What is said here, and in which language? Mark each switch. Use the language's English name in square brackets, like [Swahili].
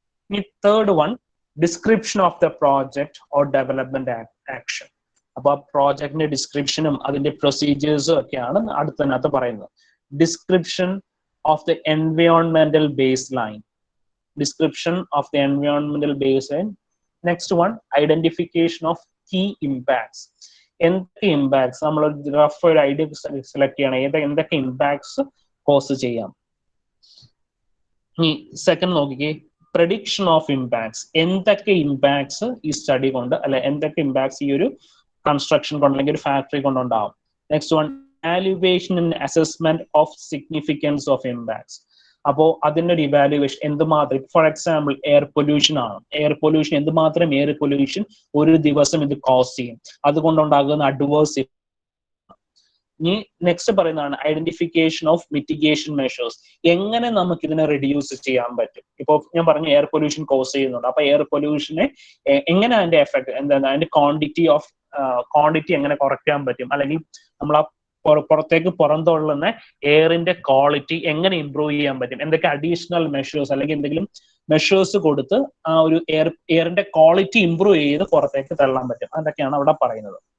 [English] ഇനി third one, description of the project or development action. [Malayalam] അപ്പൊ ആ പ്രോജക്ടിന്റെ ഡിസ്ക്രിപ്ഷനും അതിന്റെ പ്രൊസീജിയേഴ്സും ഒക്കെയാണ് അടുത്തതിനകത്ത് പറയുന്നത്. [English] Description of the എൻവയോൺമെന്റൽ base line. Description of the environmental baseline. Next one, identification of key impacts. [Malayalam] എന്തൊക്കെ impacts നമ്മൾ റഫ് ഒരു ഐഡിയ സെലക്ട് ചെയ്യണം, എന്തൊക്കെ ഇമ്പാക്ട്സ് കോസ് ചെയ്യാം. ഇനി സെക്കൻഡ് നോക്കിക്കേ, [English] Prediction of impacts. [Malayalam] എന്തൊക്കെ ഇമ്പാക്ട്സ് ഈ സ്റ്റഡി കൊണ്ട്, അല്ലെ എന്തൊക്കെ ഇമ്പാക്ട്സ് ഈ ഒരു കൺസ്ട്രക്ഷൻ കൊണ്ട് അല്ലെങ്കിൽ ഒരു factory കൊണ്ടുണ്ടാവും. [English] Next one, evaluation and assessment of significance of impacts. [Malayalam] അപ്പോൾ അതിൻ്റെ ഒരു ഇവാലുവേഷൻ എന്തുമാത്രം, ഫോർ എക്സാമ്പിൾ എയർ പൊല്യൂഷൻ ആണ്. എയർ പൊല്യൂഷൻ എന്തുമാത്രം എയർ പൊല്യൂഷൻ ഒരു ദിവസം ഇത് കോസ് ചെയ്യും, അതുകൊണ്ടുണ്ടാകുന്ന അഡ്വേഴ്സ്. [English] ഇനി നെക്സ്റ്റ് പറയുന്നതാണ് identification of mitigation measures. [Malayalam] എങ്ങനെ നമുക്ക് ഇതിനെ റെഡ്യൂസ് ചെയ്യാൻ പറ്റും. ഇപ്പോൾ ഞാൻ പറഞ്ഞു എയർ പൊല്യൂഷൻ കോസ് ചെയ്യുന്നുണ്ട്, അപ്പൊ എയർ പൊല്യൂഷനെ എങ്ങനെ അതിന്റെ എഫക്ട്, എന്താണ് അതിന്റെ ക്വാണ്ടിറ്റി എങ്ങനെ കുറയ്ക്കാൻ പറ്റും, അല്ലെങ്കിൽ നമ്മൾ ആ പുറത്തേക്ക് പുറന്തള്ളുന്ന എയറിന്റെ ക്വാളിറ്റി എങ്ങനെ ഇംപ്രൂവ് ചെയ്യാൻ പറ്റും, എന്തൊക്കെ അഡീഷണൽ മെഷേഴ്സ് അല്ലെങ്കിൽ എന്തെങ്കിലും മെഷേഴ്സ് കൊടുത്ത് ആ ഒരു എയറിന്റെ ക്വാളിറ്റി ഇംപ്രൂവ് ചെയ്ത് പുറത്തേക്ക് തള്ളാൻ പറ്റും. അതൊക്കെയാണ് അവിടെ പറയുന്നത്.